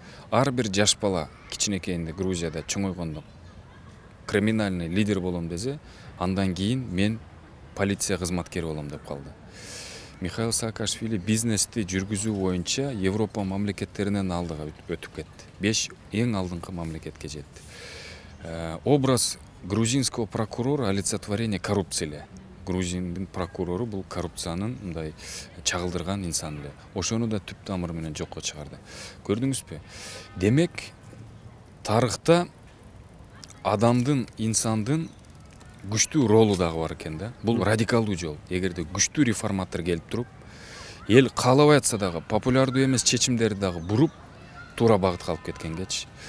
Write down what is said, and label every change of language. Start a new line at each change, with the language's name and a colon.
Kyrgyz: Ар бир жаш бала кичинекейинде Грузияда чоңойгондо криминальный лидер болом десе, андан кийин мен полиция кызматкери болом деп калды. Михаил Саакашвили бизнести жүргүзүү боюнча Европа мамлекеттеринен алдыга өтүп кетти. 5 эң алдыңкы мамлекетке жетти.
Russian: Образ грузинского прокурора олицетворение коррупции
Kyrgyz: эле. Грузиндин прокурору бул коррупциянын мындай чагылдырган инсан эле. Ошону да түп тамыры менен жокко чыгарды. Көрдүңүзбү? Демек, тарыхта адамдын, инсандын күчтүү ролу дагы бар экен да. Бул радикалдуу жол. Эгерде күчтүү реформатор келип туруп, эл каалабай атса дагы популярдуу эмес чечимдерди дагы буруп, туура багытка алып кеткенгечи.